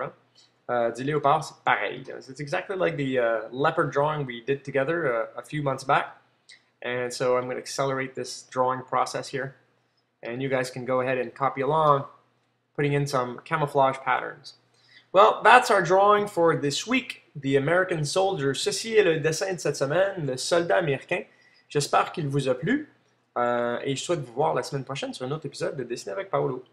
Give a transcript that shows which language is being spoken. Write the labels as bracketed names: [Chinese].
[French] Hein? Du léopard, c'est pareil. [English] It's exactly like the leopard drawing we did together a few months back. And so I'm going to accelerate this drawing process here. And you guys can go ahead and copy along, putting in some camouflage patterns. Well, that's our drawing for this week, the American Soldier. [French] Ceci est le dessin de cette semaine, le soldat américain. J'espère qu'il vous a plu. Et je souhaite vous voir la semaine prochaine sur un autre épisode de Dessiner avec Paolo.